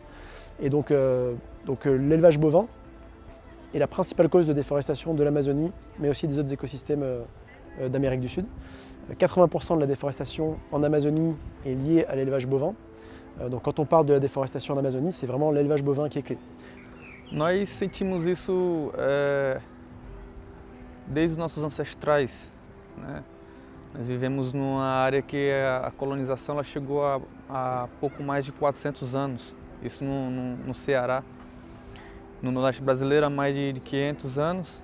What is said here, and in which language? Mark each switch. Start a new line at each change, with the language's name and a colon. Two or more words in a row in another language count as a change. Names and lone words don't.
French: Et donc l'élevage bovin est la principale cause de déforestation de l'Amazonie, mais aussi des autres écosystèmes d'Amérique du Sud. 80% de la déforestation en Amazonie est liée à l'élevage bovin. Donc quand on parle de la déforestation en Amazonie, c'est vraiment l'élevage bovin qui est clé.
Portuguese: Nós sentimos isso desde os nossos ancestrais, né? Nós vivemos numa área que a colonização ela chegou a pouco mais de 400 anos. Isso no Ceará, no Nordeste brasileiro há mais de 500 anos.